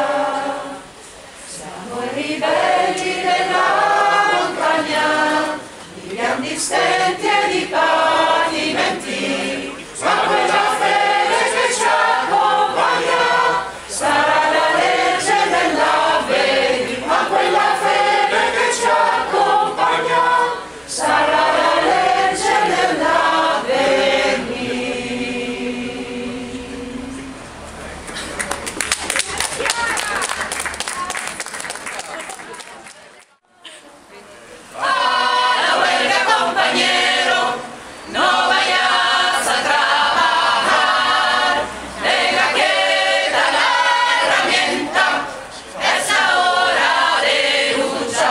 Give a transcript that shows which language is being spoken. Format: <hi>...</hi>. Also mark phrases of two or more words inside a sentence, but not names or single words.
<it>Siamo i ribelli della montagna, di grandi stenti e di patimenti, ma quella fede che ci accompagna sarà la legge dell'avvenire, ma quella fede che ci accompagna sarà la legge dell'avvenire.</it> <es>A la huelga, compañero, no vayas a trabajar, deja quieta la herramienta, es la hora de luchar.</es>